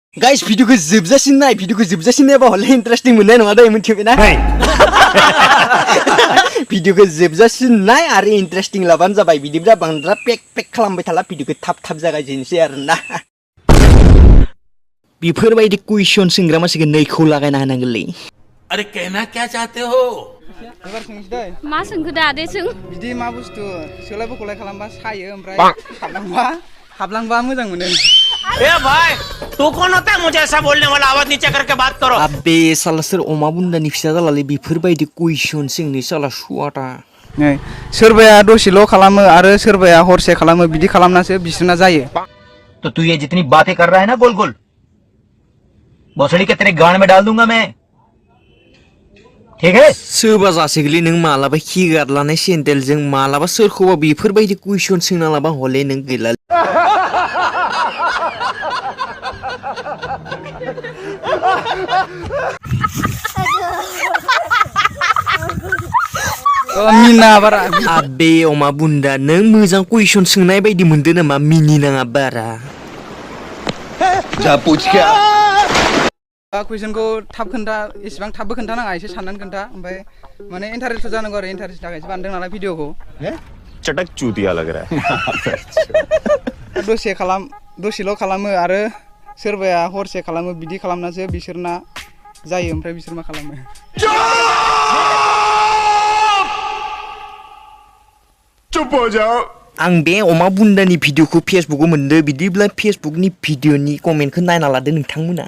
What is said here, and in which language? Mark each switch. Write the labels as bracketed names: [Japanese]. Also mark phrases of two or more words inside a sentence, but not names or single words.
[Bodo] Guys, video ko जोबजासिम नाय video ko जोबजासिम नायबा हले इन्टारेस्टिं मोननाय नङा दै मिथिबायना video ko जोबजासिम नाय आरो इन्टारेस्टिं लाबानो जाबाय बिदिब्ला बांद्राय पेक खालामबाय थाला video ko थाब जागायजेननोसै आरोना बेफोरबायदि कुइसन सोंग्रा मानसिखौ नैखौ लागायना होनांगोनलै [Hindi] अरे कहना क्या चाहते हो [Bodo] एबार सोंसै दै मा सोंखो दादे सों बिदि मा बुस्थु सोलाय बखलाय खालामबा सायो ओमफ्राय हाबलांबा मोजां मोनो [Hindi] ए भाई तू कौन होता है मुझे ऐसा बोलने वाला आवाज नीचे करके बात करो [Bodo] अबे साला सोर अमा बुन्दानि फिसा जालालै बेफोरबायदि कुइसन सोंनो साला सुवाटा नै सोरबाया दसेल' खालामो आरो सोरबाया हरसे खालामो बिदि खालामनासो बिसोरना जायो [Hindi] तो तू ये जितनी बातें कर रहा है ना गोल भोसड़ी के तेरे गान में डाल दूंगा मैं ठीक है [Bodo] सोरबा जासिगोलै नों मालाबा खिगारलानाय सेन्देलजों मालाबा सोरखौबा बेफोरबायदि कुइसन सोंना लाबा हले नों गैला मिना बारा आबे अमा बुन्दा नों मोजां कुइसन सोंनाय बायदि मोनदो नामा मिनिनाङा बारा [Hindi] जा पूछ क्या [Bodo] कुइसनखौ थाब खोन्था एसेबां थाबबो खोन्थानाङा एसे साननानै खोन्था ओमफ्राय माने इन्टारेस्ट जानांगौ आरो इन्टारेस्ट थाखायसो बानायदों नालाय भिडिअखौ [Hindi] चटक चूतिया लग रहा है [Bodo] दसेल' खालामो आरो सोरबाया हरसे खालामो बिदि खालामनासो बिसोरना जायो ओमफ्राय बिसोर मा खालामो [Hindi] चुप हो जाओ [Bodo] आं बे अमा बुन्दानि भिडिअखौ फेसबुकआव मोनदो बिदिब्ला फेसबुकनि भिडिअनि कमेन्टखौ नायना लादो नोंथांमोना